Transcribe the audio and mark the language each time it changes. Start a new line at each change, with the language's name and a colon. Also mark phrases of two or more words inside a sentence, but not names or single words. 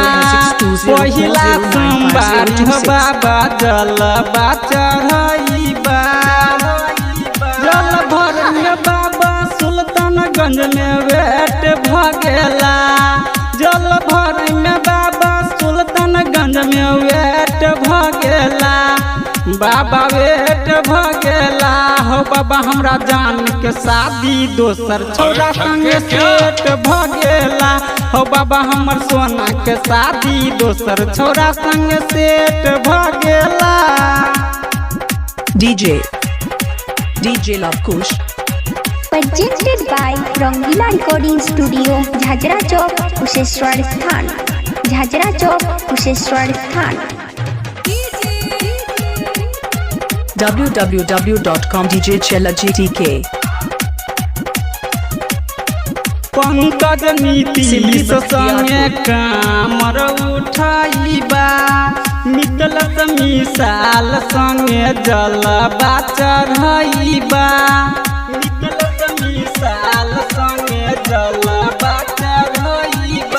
Maithili: पहिला सोमवारी हो बाबा जलवा चढ़ैबा। जल भर में बाबा सुल्तानगंज में वेट भगेला। जल भर में बाबा सुल्तानगंज में वेट भगेला। बाबा वेट भगेला। हो बाबा हमरा जान के शादी दोसर छौरा संग सेट भगेला। हो बाबा हमर सोना के शादी दोसर छौरा संग सेट भगेला। DJ Love Kush
English: Presented by Rangila Recording Studio, Jhajra Chowk, Kusheshwar Sthan. Jhajra Chowk, Kusheshwar Sthan. www.com DJ Chela GTK
Maithili: पंकज नीतीश संगे कामर उठाइबा। मितलस मिसाल संगे जलवा चढ़ैबा। मितलस मिसाल संगे जलवा चढ़ैबा।